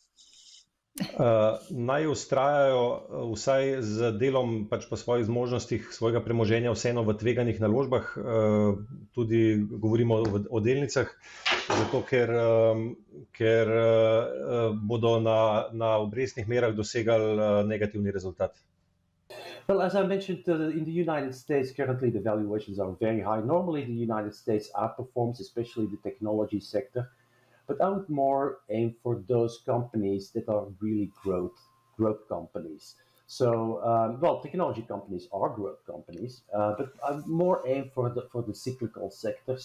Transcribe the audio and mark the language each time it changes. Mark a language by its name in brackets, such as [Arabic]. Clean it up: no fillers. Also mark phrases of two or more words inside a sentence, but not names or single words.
[Slovenian] Naj vztrajajo vsaj z delom pač po svojih zmožnostih svojega premoženja vseeno v tveganih naložbah, tudi govorimo o delnicah, zato ker bodo na obrestnih merah dosegali negativni rezultat. [English] Well, as I mentioned, in the United States, currently the valuations are very high. Normally, the United States outperforms, especially the technology sector. But I would more aim for those companies that are really growth companies. So, technology companies are growth companies, but I more aim for the cyclical sectors.